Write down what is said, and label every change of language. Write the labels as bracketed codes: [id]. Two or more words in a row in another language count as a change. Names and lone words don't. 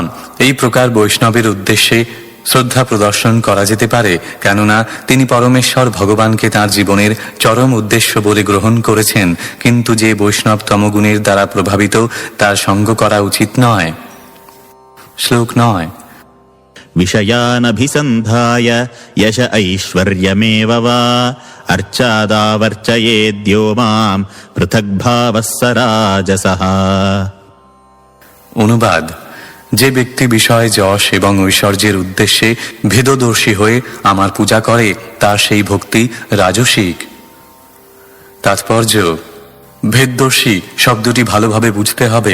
[bn] এই প্রকার বৈষ্ণবের উদ্দেশ্যে শ্রদ্ধা প্রদর্শন করা যেতে পারে, কেননা তিনি পরমেশ্বর ভগবানকে তাঁর জীবনের চরম উদ্দেশ্য বলে গ্রহণ করেছেন। কিন্তু যে বৈষ্ণব তমগুণের দ্বারা প্রভাবিত, তার সঙ্গ করা উচিত নয়। শ্লোক 9। [sa] विषयानभिसन्धाय यश ऐश्वर्यमेव वा अर्चादावर्चयेद्यो माम् पृथग्भावः स राजसः। [bn] অনুবাদ: যে ব্যক্তি বিষয় যশ এবং ঐশ্বর্যের উদ্দেশ্যে ভেদদর্শী হয়ে আমার পূজা করে, তার সেই ভক্তি রাজসিক। তাৎপর্য: ভেদদর্শী শব্দটি ভালোভাবে বুঝতে হবে।